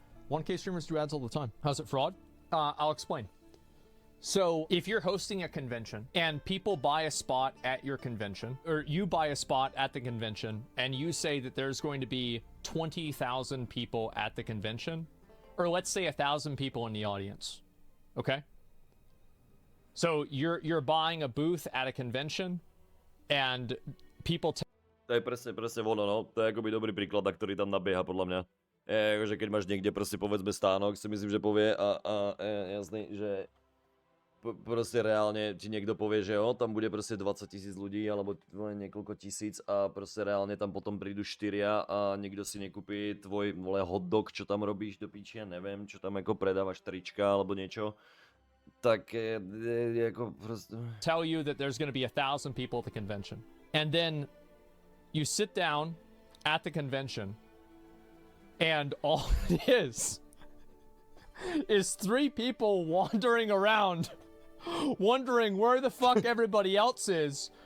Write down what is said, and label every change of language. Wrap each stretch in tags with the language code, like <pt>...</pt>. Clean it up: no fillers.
<en>1K streamers do ads all the time. How's it fraud? I'll explain. So if you're hosting a convention and people buy a spot at your convention, or you buy a spot at the convention and you say that there's going to be 20,000 people at the convention, or let's say 1,000 people in the audience, okay? So you're buying a booth at a convention and people...</en> <sk>To je presne ono, no. To je akoby dobrý príklad, na ktorý tam nabieha, podľa mňa. Že keď máš niekde proste povedzme stánok, si myslím, že povie a jasný, že proste reálne ti niekto povie, že jo, tam bude proste 20 000 ľudí alebo niekoľko tisíc a proste reálne tam potom prídu 4 a nikto si nekúpi tvoj hotdog, čo tam robíš do píči, ja neviem, čo tam ako predávaš trička alebo niečo. Tak ako proste...</sk> <en>Tell you that there's going to be 1,000 people at the convention. And then you sit down at the convention and all it is 3 people wandering around wondering where the fuck everybody else is.</en>